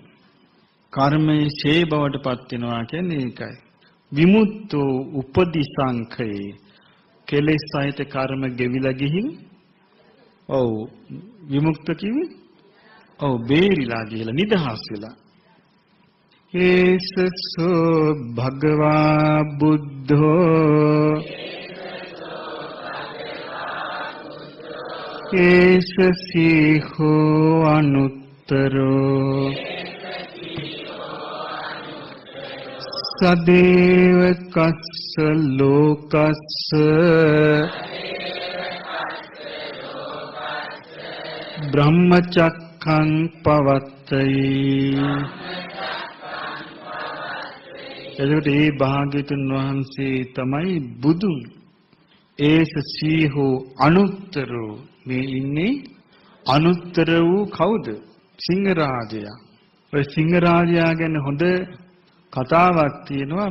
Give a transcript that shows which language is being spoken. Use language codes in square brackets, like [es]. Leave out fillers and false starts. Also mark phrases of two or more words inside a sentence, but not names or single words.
[si] කර්මයේ ඡේ බවටපත් වෙනවා කියන්නේ ඒකයි. [pi] විමුක්තෝ උපදිසංඛේ [si] කෙලෙස් සහිත කර්ම ගෙවිලා ගිහින් ඔව් විමුක්ත කිව්වේ ඔව් බේරිලා ගිහලා නිදහස් වෙලා. [pi] ඒසසෝ භගවා බුද්ධෝ ඒසසීහෝ අනුත්තරෝ සදේව කස්ස ලෝකස්ස බ්‍රහ්මචක්ඛං පවත්තයි. [si] එතකොට මේ භාග්‍යතුන් වහන්සේ තමයි බුදුන්. [pi] ඒස සීහෝ අනුත්තරෝ. [si] මේ ඉන්නේ අනුත්තර වූ කවුද? සිංහරාජයා. ඔය සිංහරාජයා ගැන හොඳ කතාවක් තියෙනවා.